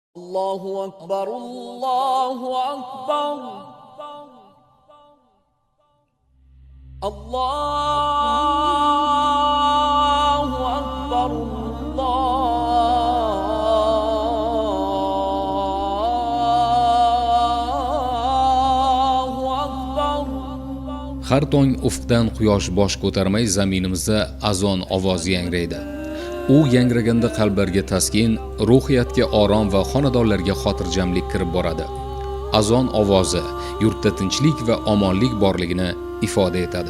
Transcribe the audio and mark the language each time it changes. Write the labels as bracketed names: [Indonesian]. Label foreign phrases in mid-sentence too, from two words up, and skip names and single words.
[Arabic] الله أكبر الله أكبر الله أكبر الله أكبر. [Uzbek] Har tong ufqdan quyosh bosh ko'tarmay zaminimizda azon ovozi yangraydi. U yangraganda qalblarga taskin, ruhiyatga orom va xonadonlarga xotirjamlik kirib boradi. Azon ovozi yurtda tinchlik va omonlik borligini ifoda etadi.